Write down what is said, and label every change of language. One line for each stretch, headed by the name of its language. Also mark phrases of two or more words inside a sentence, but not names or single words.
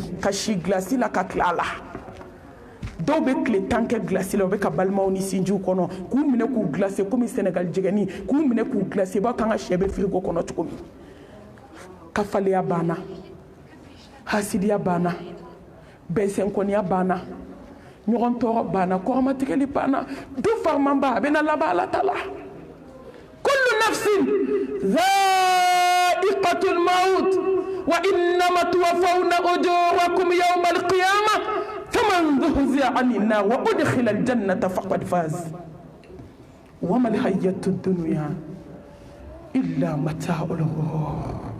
Bambara: ka si gilasi la ka tila a la dɔw bɛ tile 10 kɛ gilasi la u bɛ ka balimaw ni sinjiw kɔnɔ k'u minɛ k'u glacé komi Sénégal jɛgɛni k'u minɛ k'u glacé b'a kan ka sɛ bɛ frigo kɔnɔ cogo min kafaleya banna hasidiya banna bɛnsɛnkɔniya banna ɲɔgɔn tɔɔrɔ banna kɔrɔmatigɛli banna du farimanba a bɛna laban ala ta la
Arabic: كل نفس ذائقة الموت وإنما توفون أجوركم يوم القيامة فمن زحزح عن النار وأدخل الجنة فقد فاز وما الحياة الدنيا إلا متاع الغرور